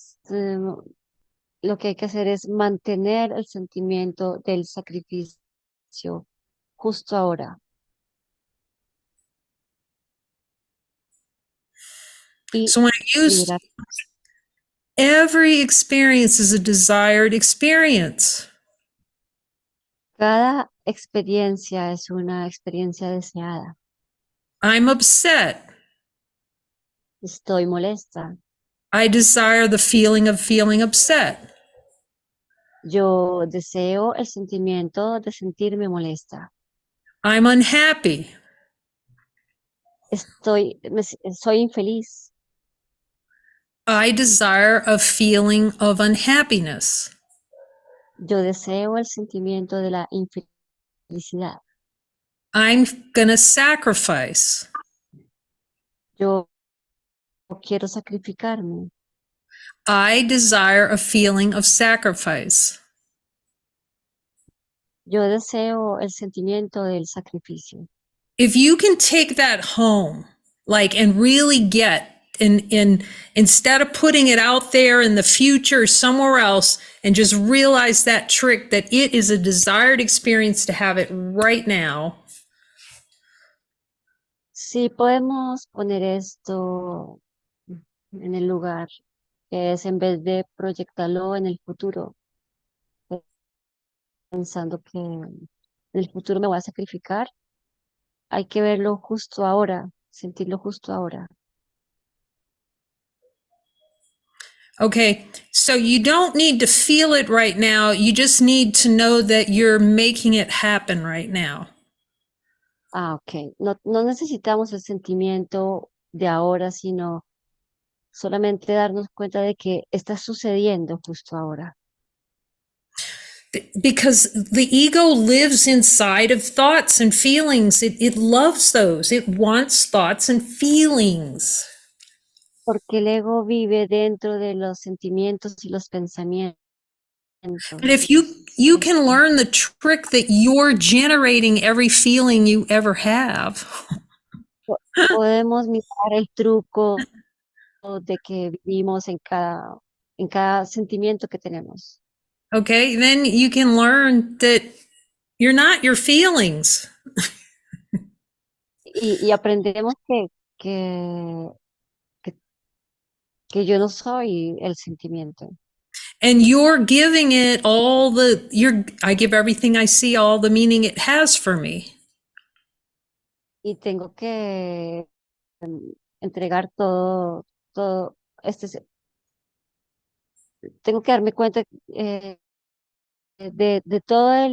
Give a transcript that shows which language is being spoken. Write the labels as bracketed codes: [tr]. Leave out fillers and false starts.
[es] Lo que hay que hacer es mantener el sentimiento del sacrificio justo ahora. Y [en] So when I use every experience is a desired experience. [es] Cada experiencia es una experiencia deseada. [en] I'm upset. [es] Estoy molesta. [en] I desire the feeling of feeling upset. [es] Yo deseo el sentimiento de sentirme molesta. [en] I'm unhappy. [es] Soy infeliz. [en] I desire a feeling of unhappiness. [es] Yo deseo el sentimiento de la infelicidad. [en] I'm gonna sacrifice. [es] Yo quiero sacrificarme. [en] I desire a feeling of sacrifice. [es] Yo deseo el sentimiento del sacrificio. [en] If you can take that home, like, and really get and instead of putting it out there in the future or somewhere else, and just realize that trick that it is a desired experience to have it right now. [es] Sí, podemos poner esto en el lugar, que es en vez de proyectarlo en el futuro, pensando que en el futuro me voy a sacrificar, hay que verlo justo ahora, sentirlo justo ahora. [en] Okay, so you don't need to feel it right now. You just need to know that you're making it happen right now. Ah, ok. [es] No, no necesitamos el sentimiento de ahora, sino solamente darnos cuenta de que está sucediendo justo ahora. [en] Because the ego lives inside of thoughts and feelings. It loves those. It wants thoughts and feelings. [es] Porque el ego vive dentro de los sentimientos y los pensamientos. [en] And if you can learn the trick that you're generating every feeling you ever have. [es] Podemos mirar el truco de que vivimos en cada sentimiento que tenemos. [en] Okay, then you can learn that you're not your feelings. [es] Y aprendemos que, que, que yo no soy el sentimiento. [en] And you're giving it I give everything I see all the meaning it has for me. [es] Y tengo que entregar todo, tengo que darme cuenta de todo